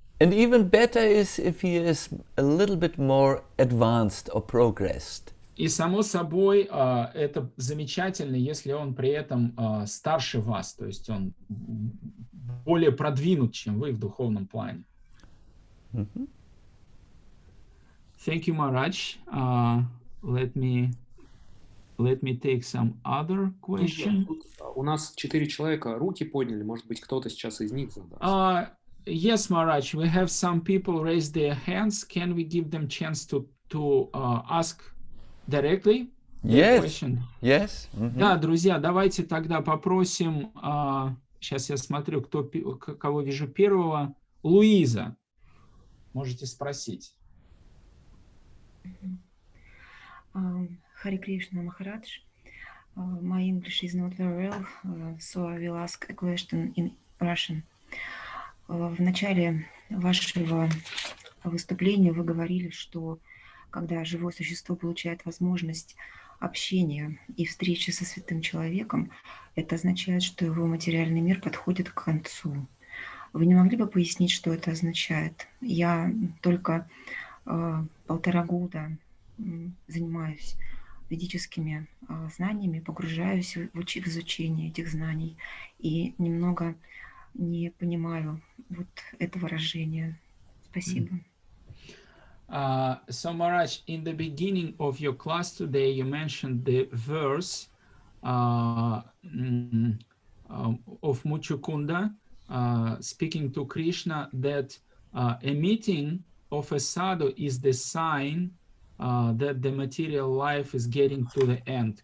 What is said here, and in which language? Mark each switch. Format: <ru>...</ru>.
<en>And even better is if he is a little bit more advanced or progressed.</en> <ru>И само собой, это замечательно, если он при этом старше вас, то есть он более продвинут, чем вы в духовном плане.</ru> <en>Thank you, Maharaj. Let me take some other question.</en> <ru>У нас 4 человека руки подняли, может быть, кто-то сейчас из них задаст.</ru> <en>Yes, Maharaj, we have some people raise their hands. Can we give them chance to ask directly? Yes. Yes.</en> <ru>Да, друзья, давайте тогда попросим. Сейчас я смотрю, кого вижу первого. Луиза. Можете спросить.</ru> <en>Hare Krishna, Maharaj. My English is not very well, so I will ask a question in Russian.</en> <ru>В начале вашего выступления вы говорили, что когда живое существо получает возможность общения и встречи со святым человеком, это означает, что его материальный мир подходит к концу. Вы не могли бы пояснить, что это означает? Я только 1,5 года занимаюсь ведическими знаниями, погружаюсь в изучение этих знаний и немного не понимаю вот это выражение. Спасибо.</ru> <en>So Maharaj, in the beginning of your class today, you mentioned the verse of Muchukunda speaking to Krishna that a meeting of a sadhu is the sign that the material life is getting to the end.</en>